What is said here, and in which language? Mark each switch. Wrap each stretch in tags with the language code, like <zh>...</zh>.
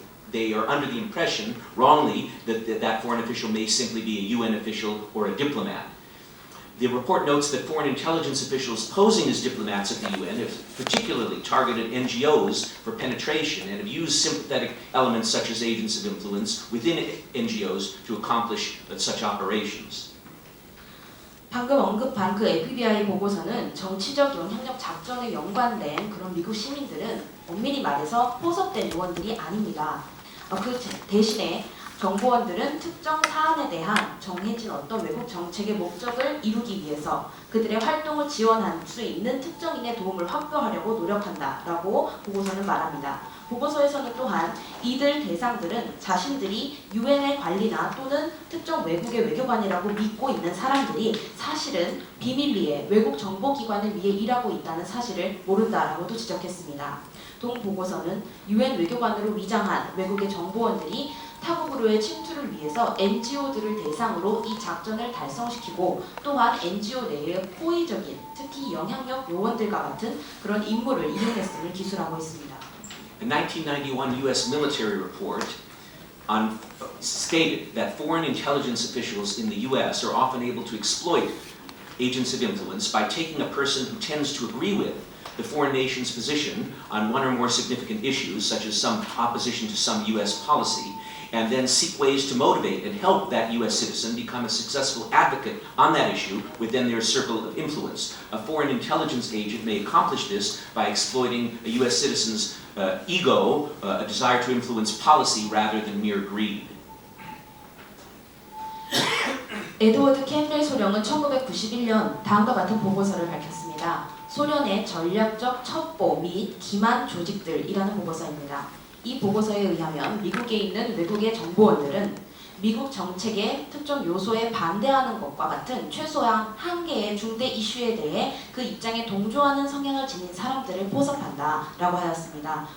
<en>They are under the impression, wrongly, that that foreign official may simply be a UN official or a diplomat. The report notes that foreign intelligence officials posing as diplomats at the UN have particularly targeted NGOs for penetration and have used sympathetic elements such as agents of influence within NGOs to accomplish such operations.</en> <ko>방금 언급한 그 FBI 보고서는 정치적 영향력 작전에 연관된 그런 미국 시민들은 엄밀히 말해서 포섭된 요원들이 아닙니다. 그 대신에 정보원들은 특정 사안에 대한 정해진 어떤 외국 정책의 목적을 이루기 위해서 그들의 활동을 지원할 수 있는 특정인의 도움을 확보하려고 노력한다라고 보고서는 말합니다. 보고서에서는 또한 이들 대상들은 자신들이 유엔의 관리나 또는 특정 외국의 외교관이라고 믿고 있는 사람들이 사실은 비밀리에 외국 정보기관을 위해 일하고 있다는 사실을 모른다라고도 지적했습니다. 동 보고서는 유엔 외교관으로 위장한 외국의 정보원들이 타국으로의 침투를 위해서 NGO들을 대상으로 이 작전을 달성시키고 또한 NGO 내의 호의적인 특히 영향력 요원들과 같은 그런 인물을 이용했음을 기술하고 있습니다.</ko> <en>A 1991 US military report stated that foreign intelligence officials in the US are often able to exploit agents of influence by taking a person who tends to agree with the foreign nation's position on one or more significant issues, such as some opposition to some US policy, and then seek ways to motivate and help that US citizen become a successful advocate on that issue within their circle of influence. A foreign intelligence agent may accomplish this by exploiting a US citizen's ego, a desire to influence policy rather than mere greed.</en> <ko>에드워드 캠벨 소령은 1991년 다음과 같은 보고서를 밝혔습니다. 소련의 전략적 첩보 및 기만 조직들이라는 보고서입니다. 이 보고서에 의하면 미국에 있는 외국의 정보원들은 미국 정책의 특정 요소에 반대하는 것과 같은 최소한 한 개의 중대 이슈에 대해 그 입장에 동조하는 성향을 지닌 사람들을 포섭한다라고 하였습니다.</ko>